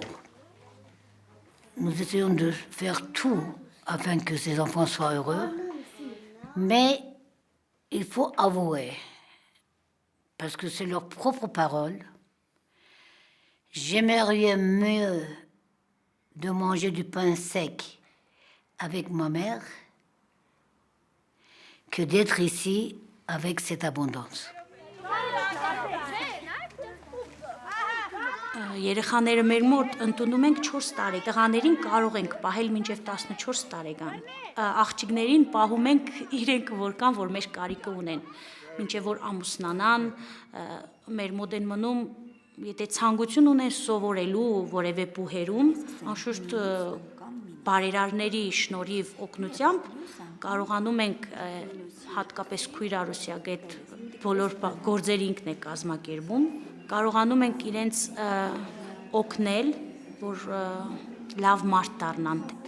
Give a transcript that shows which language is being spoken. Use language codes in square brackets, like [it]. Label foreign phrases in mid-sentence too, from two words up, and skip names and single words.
[fr] Nous essayons de faire tout afin que ces enfants soient heureux, mais il faut avouer, parce que c'est leur propre parole, j'aimerais mieux de manger du pain sec avec ma mère que d'être ici avec cette abondance. [hy] Երեխաները մեր մոտ ընդունում ենք 4 տարի, տղաներին կարող ենք պահել մինչև 14 տարեկան։ Աղջիկներին պահում ենք իրենք որքան որ մեր կարիքը ունեն, մինչև որ ամուսնանան, մեր մոտ են մնում, եթե ցանկություն ունեն սովորելու որևէ բուհերում, անշուշտ բարերարների շնորհիվ օգնությամբ կարողանում ենք հատկապես քույր Արուսյակ այդ բոլոր գործերը ինքն է կազմակերպում կարողանում ենք իրենց օգնել, որ լավ մարդ դառնան։